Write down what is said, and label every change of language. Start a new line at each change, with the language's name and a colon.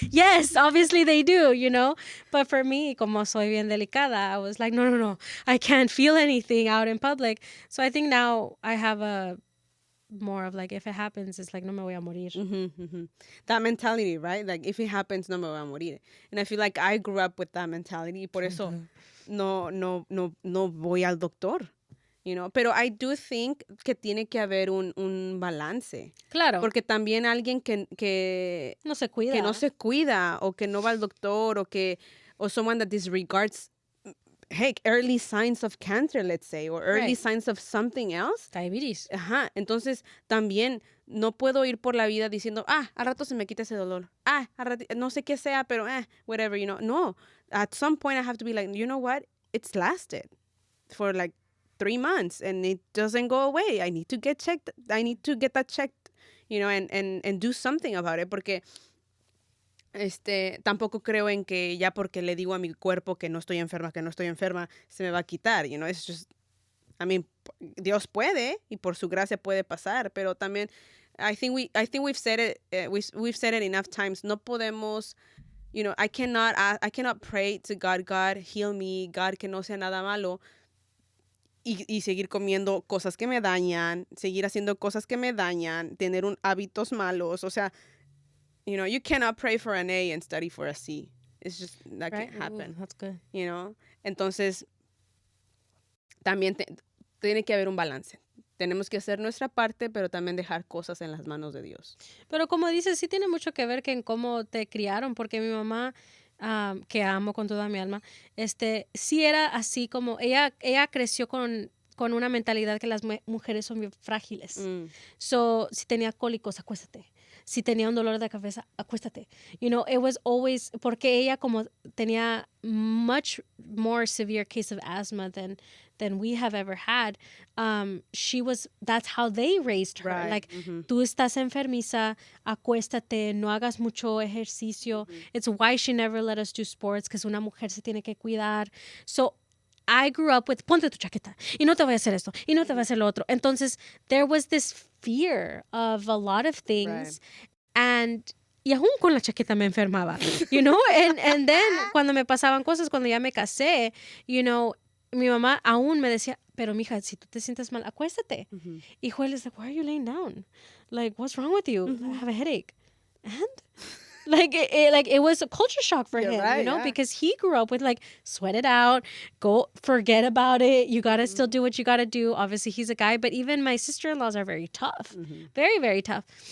English: Yes, obviously they do, you know? But for me,
Spanish: como soy bien delicada,
English: I was like, no. I can't feel anything out in public. So I think now I have a more of like, if it happens, it's like,
Spanish: no me voy a morir.
English: That mentality, right? Like, if it happens,
Spanish: no me voy a morir.
English: And I feel like I grew up with that mentality.
Spanish: Por eso no voy al doctor.
English: You know,
Spanish: pero
English: I do think
Spanish: que tiene que haber un balance. Claro. Porque también alguien que no se cuida. Que no se cuida o que no va al doctor
English: or someone that disregards, heck, early signs of cancer, let's say, or early signs of something else. Diabetes.
Spanish: Ajá. Entonces, también no puedo ir por la vida diciendo, al rato se me quita ese dolor. No sé qué sea, pero
English: whatever, you know.
Spanish: No.
English: At some point I have to be like, you know what? It's lasted for like 3 months and it doesn't go away. I need to get checked. I need to get that checked, you know, and do something about it.
Spanish: Porque tampoco creo en que ya porque le digo a mi cuerpo que no estoy enferma, se me va a quitar,
English: you know. It's just, I mean,
Spanish: Dios puede y por su gracia puede pasar, pero también
English: I think we've said it we've said it enough times.
Spanish: No podemos,
English: you know, I cannot pray to God, heal me, God,
Spanish: que no sea nada malo. Y seguir comiendo cosas que me dañan, seguir haciendo cosas que me dañan, tener hábitos malos. O sea,
English: you know, you cannot pray for an A and study for a C. It's just, that can't happen. That's good. You know?
Spanish: Entonces, también tiene que haber un balance. Tenemos que hacer nuestra parte, pero también dejar cosas en las manos de Dios. Pero como dices, sí tiene mucho que ver que en cómo te criaron, porque mi mamá... que amo con toda mi alma, sí era así como, ella creció con una mentalidad que las mujeres son bien frágiles. So, si tenía cólicos, acuéstate. Si tenía un dolor de cabeza, acuéstate.
English: You know, it was always,
Spanish: porque ella como tenía
English: much more severe case of asthma than we have ever had, that's how they raised her. Right. Like,
Spanish: tú estás enfermiza, acuéstate, no hagas mucho ejercicio.
English: It's why she never let us do sports, because
Spanish: una mujer se tiene que cuidar.
English: So, I grew up with,
Spanish: ponte tu chaqueta, y no te voy a hacer esto, y no te voy a hacer lo otro. Entonces,
English: there was this fear of a lot of things, and
Spanish: y aún con la chaqueta me enfermaba,
English: you know, and then
Spanish: cuando me pasaban cosas, cuando ya me casé,
English: you know,
Spanish: mi mamá aún me decía, pero mija, si tú te sientes mal, acuéstate.
English: Y Joel is like, why are you laying down? Like, what's wrong with you? I have a headache. And? Like it was a culture shock for him, right, you know, because he grew up with like, sweat it out, go forget about it. You got to still do what you got to do. Obviously, he's a guy, but even my sister-in-laws are very tough, very, very tough.